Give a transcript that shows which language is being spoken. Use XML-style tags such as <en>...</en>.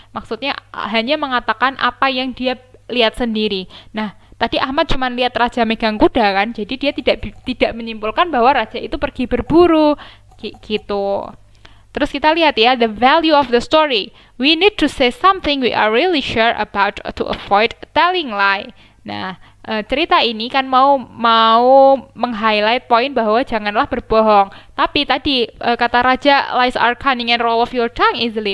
<id>Maksudnya hanya mengatakan apa yang dia lihat sendiri. Nah, tadi Ahmad cuma lihat raja megang kuda kan, jadi dia tidak menyimpulkan bahwa raja itu pergi berburu gitu. Terus kita lihat ya,</id> <en>the value of the story. We need to say something we are really sure about to avoid telling lie.</en> <id>Nah, cerita ini kan mau meng-highlight poin bahwa janganlah berbohong. Tapi tadi kata raja,</id> <en>lies are cunning and roll off your tongue easily.</en>